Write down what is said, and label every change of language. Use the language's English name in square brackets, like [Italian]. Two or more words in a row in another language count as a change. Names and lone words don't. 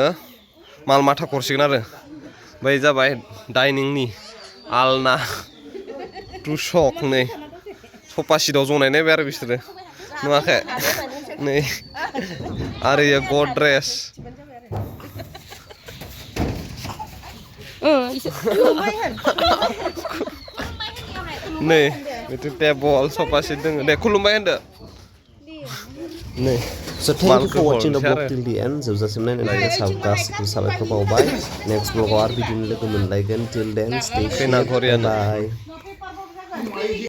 [Bodo] माल माथा करसिगोन आरो बै जाबाय डाइनिंनि आलना टुसक नै सफा सिटाव जनाय नायबाय आरो बिसोरो नुवाखै नै आरो इयो गद्रेज नै बेथ' टेबल सफा सिट दङ दे खुलुमबाय होनदो नै [English] So thank you for watching the vlog till the end. [Bodo] जोबजासिम नायनायनि थाखाय गासिबो साबायखर बावबाय [English] next vlog [Bodo] आव आरो बिदिनो लोगो मोनलायगोन [English] till then stay safe bye